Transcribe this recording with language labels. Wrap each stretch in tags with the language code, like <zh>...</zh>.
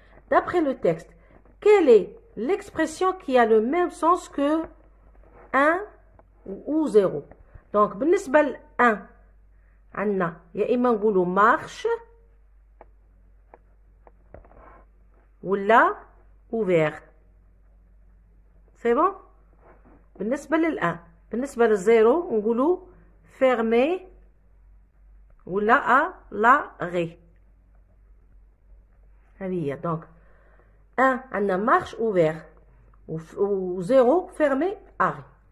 <fr>D'après le texte، quelle est l'expression qui a le même sens que 1 ou 0؟ Donc</fr> <ar>بالنسبة ل 1 عندنا يا إما نقولوا</ar> <fr>marche ولا ouvert. C'est bon؟</fr> <ar>بالنسبة لل 1. بالنسبة لل 0 نقولوا fermé ولا à l'arrêt. هذه هي.</ar> <fr>Donc 1 عندنا marche ouvert و 0 fermé arrêt.</fr>